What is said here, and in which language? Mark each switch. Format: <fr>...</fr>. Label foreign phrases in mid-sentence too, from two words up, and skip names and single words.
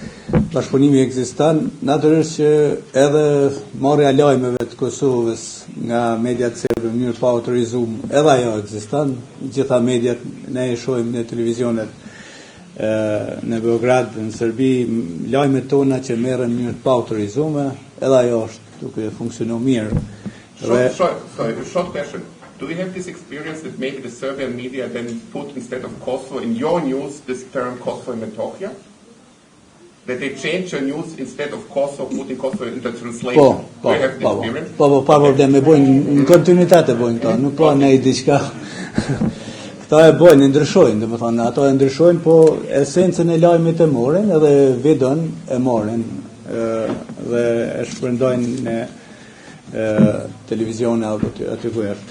<sq>Bashkëpunimi ekziston, natyrisht që edhe marrja e lajmeve të Kosovës nga mediat serbe në mënyrë pa autorizuar, edhe ajo ekziston. Gjitha mediat ne e shohim në televizionet në Beograd, në Serbi, lajmet tona që merren në mënyrë pa autorizuar, edhe ajo është duke funksionuar mirë.</sq> <en>Short question. Do you have this experience that maybe the Serbian media then put instead of Kosovo in your news this term Kosovo in Metohija? That they change your news instead of Kosovo, putting Kosovo in the translation? Do you have this experience?</en> <sq>Pa problem, e bojnë në kontinuitet e bojnë këta, nuk ka ne diçka. Këta e bojnë, ndryshojnë, domethënë, ato e ndryshojnë, po esencën e lajmit e morin edhe videon e morin dhe e shpërndojnë në televizione aty ku është.</sq>